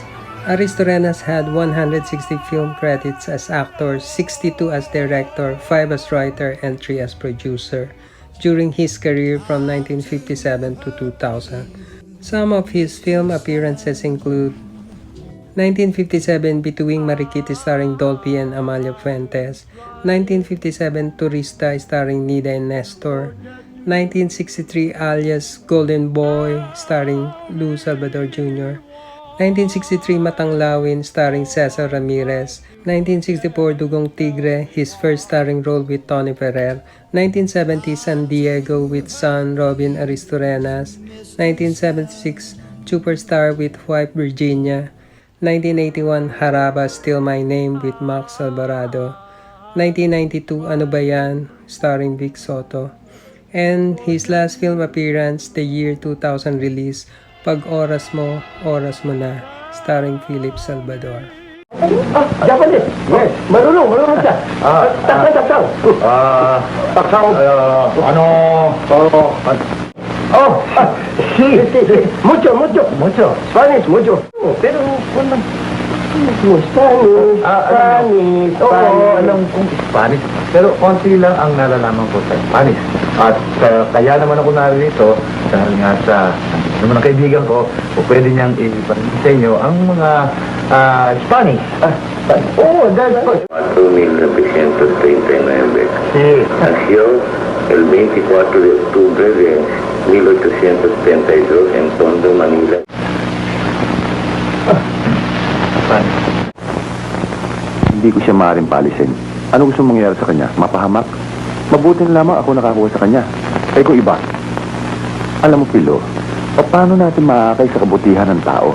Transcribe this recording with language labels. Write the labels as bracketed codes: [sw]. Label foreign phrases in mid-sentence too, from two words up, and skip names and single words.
[en] Aristorenas had 160 film credits as actor, 62 as director, 5 as writer, and 3 as producer during his career from 1957 to 2000. Some of his film appearances include 1957 Bituing Marikiti starring Dolphy and Amalia Fuentes, 1957 Turista starring Nida and Nestor, 1963 Alias Golden Boy starring Lou Salvador Jr., 1963 Matanglawin starring Cesar Ramirez, 1964 Dugong Tigre, his first starring role with Tony Ferrer, 1970 San Diego with son Robin Aristorenas, 1976 Superstar with wife Virginia, 1981 Haraba Still My Name with Max Alvarado, 1992 Ano Ba Yan starring Vic Soto, and his last film appearance, the year 2000 release, Pag Oras Mo Na, starring Philip Salvador. Japanese? Yes. [tl] Marunong siya. Taksaw. Taksaw. [es] Mucho. Spanish, mucho. [tl] Pero, Spanish. Oo, alam kong Spanish. Pero konti lang ang nalalaman ko sa Spanish. At kaya naman ako narito dahil nga sa naman ang kaibigan ko, o pwede niyang ipanin sa inyo ang mga Spanish. Oo, [en] that's good. 1939. [es] Sí. Nació el 24 de octubre de 1872 en Tondo, Manila. Spanish. [tl] Hindi ko siya maaaring palisin. Ano gusto mangyari sa kanya? Mapahamak? Mabuti na lamang ako nakakuha sa kanya. Ay kung iba. Alam mo, Pilo, paano natin makakay sa kabutihan ng tao?